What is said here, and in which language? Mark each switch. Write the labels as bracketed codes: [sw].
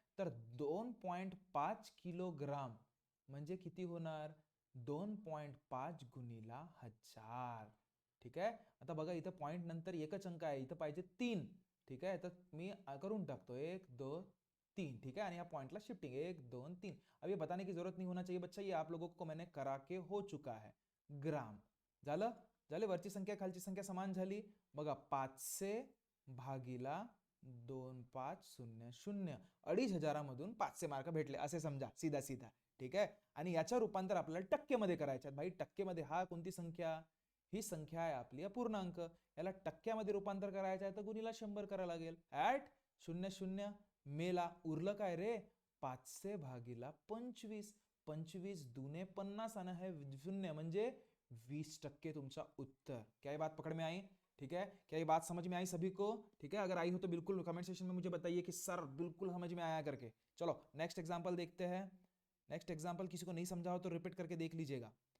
[mr] तर 2.5 किलोग्राम म्हणजे किती होणार, 2.5 गुणीला 1000. ठीक आहे. आता बघा इथं पॉइंट नंतर एकच अंक आहे, इथं पाहिजे 3. ठीक आहे. तर मी करून टाकतो 1 2 3. [hi] ठीक है. [mr] आणि या पॉइंटला शिफ्टिंग 1 2 3. [hi] अब ये बताने की जरूरत नहीं होना चाहिए बच्चा, ये आप लोगों को मैंने करा के हो चुका है. [mr] ग्राम झालं. झाले. वरची संख्या खालची संख्या समान झाली. बघा 500 भागीला 2500, 2500 मधून 500 मार्क भेटले असे समजा सीधा सीधा. ठीक आहे. आणि याच्या रूपांतर आपल्याला टक्केमध्ये करायचे भाई. टक्केमध्ये हा कोणती संख्या, ही संख्या आहे आपली अपूर्णांक. याला टक्क्यामध्ये रूपांतर करायचं आहे तर गुणीला 100 करायला लागेल. ऍट 00 मेला, उरलं काय रे 500 भागीला 25. 25 दुने 50 आणि है 0 म्हणजे 20% तुमचा उत्तर. [hi] क्या ये बात पकड़ में आई. ठीक है. क्या ये बात समझ में आई सभी को. ठीक है. अगर आई हो तो बिल्कुल कमेंट सेक्शन में मुझे बताइए कि सर बिल्कुल समझ में आया करके. चलो नेक्स्ट एग्जांपल देखते हैं. नेक्स्ट एग्जांपल किसी को नहीं समझा हो तो रिपीट करके देख लीजिएगा.